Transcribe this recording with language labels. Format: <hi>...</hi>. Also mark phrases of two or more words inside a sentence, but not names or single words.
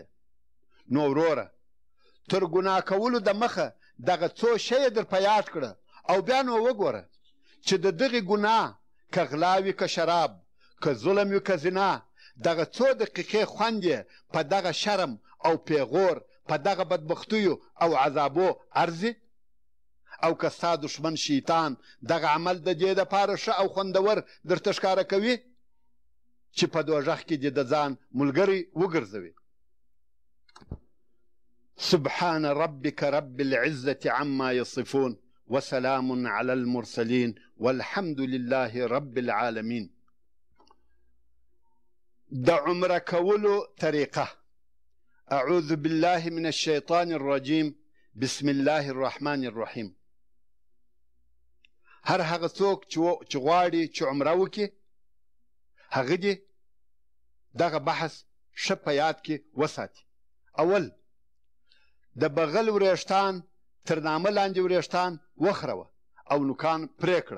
<ps>نو وروره، تر ګناه کولو د مخه دغه څو شیه در په یاد کړه او بیا نو وګوره چې د دغې ګناه که غلا وي که شراب، که ظلم وي که زنا، دغه څو دقیقې خوند یې په دغه شرم او پیغور، په دغه بدبختیو او عذابو ارزي. او که ستا دشمن شیطان دغه عمل د دې دپاره ښه او خوندور درته ښکاره کوي چې په دوژخ کې دې د ځان ملګری وګرځوي.</ps> <ar>سبحان ربك رب العزة عما يصفون وسلام على المرسلين والحمد لله رب العالمين.</ar> <ps>د عمره کولو طریقه.</ps> <ar>اعوذ بالله من الشيطان الرجيم بسم الله الرحمن الرحيم.</ar> <ps>هر هغه څوک چې غواړي چې عمره وکړي هغه دې دغه بحث ښه په یاد کې وساتي. اول، د بغل وریښتان تر نامه لاندې وریښتان وخروه او نوکان پرې کړه.</ps>